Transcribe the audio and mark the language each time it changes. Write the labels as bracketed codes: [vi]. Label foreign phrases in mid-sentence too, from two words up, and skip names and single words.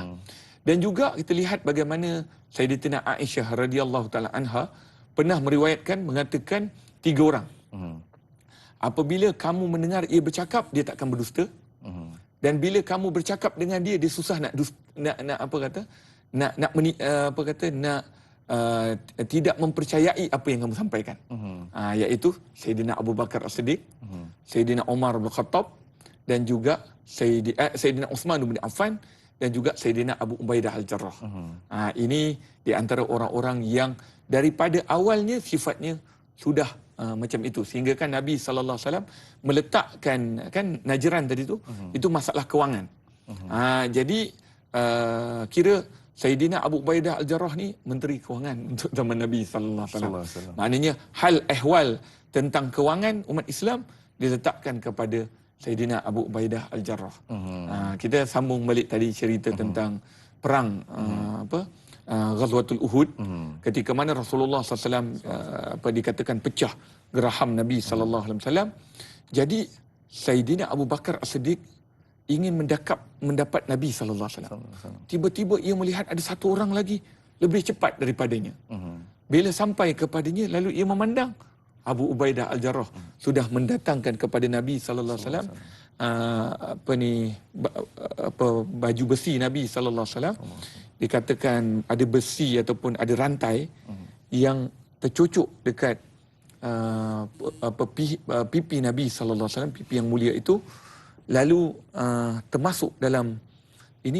[ms] Dan juga kita lihat bagaimana Sayyidatina Aisyah [ar] رضي الله تعالى عنها [ms] pernah meriwayatkan mengatakan 3 orang. Apabila kamu mendengar ia bercakap, dia takkan berdusta. Dan bila kamu bercakap dengan dia, dia susah nak tidak mempercayai apa yang kamu sampaikan. Iaitu Sayyidina Abu Bakar As-Siddiq, Sayyidina Umar bin Khattab, dan juga Sayyidina Uthman bin Affan, dan juga Sayyidina Abu Ubaidah Al-Jarrah. Ini di antara orang-orang yang daripada awalnya sifatnya sudah macam itu, sehingga kan Nabi [ar] صلى الله عليه وسلم [ms] meletakkan kan Najran tadi tu itu masalah kewangan. Jadi kira Sayyidina Abu Ubaidah Al-Jarrah ni menteri kewangan untuk zaman Nabi [ar] صلى الله عليه وسلم. [ms] Maknanya hal ehwal tentang kewangan umat Islam diletakkan kepada Sayyidina Abu Ubaidah Al-Jarrah. Kita sambung balik tadi cerita tentang perang Ghazwatul Uhud, ketika mana Rasulullah SAW dikatakan pecah geraham Nabi [ar] صلى الله عليه وسلم. [ms] Jadi Sayyidina Abu Bakar As-Siddiq ingin mendapat Nabi [ar] صلى الله عليه وسلم. [ms] Tiba-tiba ia melihat ada satu orang lagi lebih cepat daripadanya. Bila sampai kepadanya, lalu ia memandang Abu Ubaidah Al-Jarrah sudah mendatangkan kepada Nabi [ar] صلى الله عليه وسلم [ms] baju besi Nabi [ar] صلى الله عليه وسلم. [ms] Dikatakan ada besi ataupun ada rantai yang tercucuk dekat pipi Nabi [ar] صلى الله عليه وسلم, [ms] pipi yang mulia itu, lalu termasuk dalam ini.